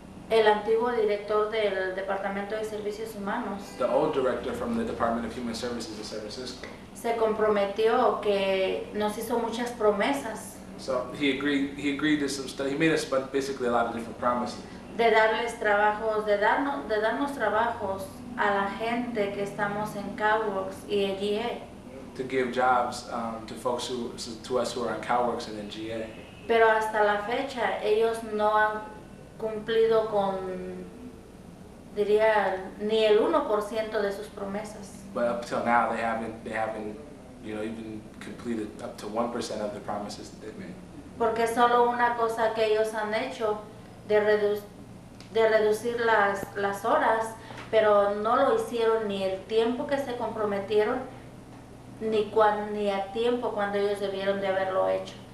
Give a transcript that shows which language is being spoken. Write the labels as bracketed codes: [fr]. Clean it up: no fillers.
[es] el antiguo director del Departamento de Servicios Humanos [en] the old director from the Department of Human Services in San Francisco, [es] se comprometió, que nos hizo muchas promesas [en] so he agreed to some stuff. He made us basically a lot of different promises. [es] de darles trabajos, de darnos trabajos a la gente que estamos en CalWorks y en GA. [en] To give jobs to us who are in CalWorks and in GA. [es] Pero hasta la fecha ellos no han cumplido con, diría, ni el 1% de sus promesas. [en] But up till now, they haven't, you know, even completed up to 1% of the promises that they've made. [es] Porque solo una cosa que ellos han hecho de reducir las horas, pero no lo hicieron ni el tiempo que se comprometieron, ni a tiempo cuando ellos debieron de haberlo hecho.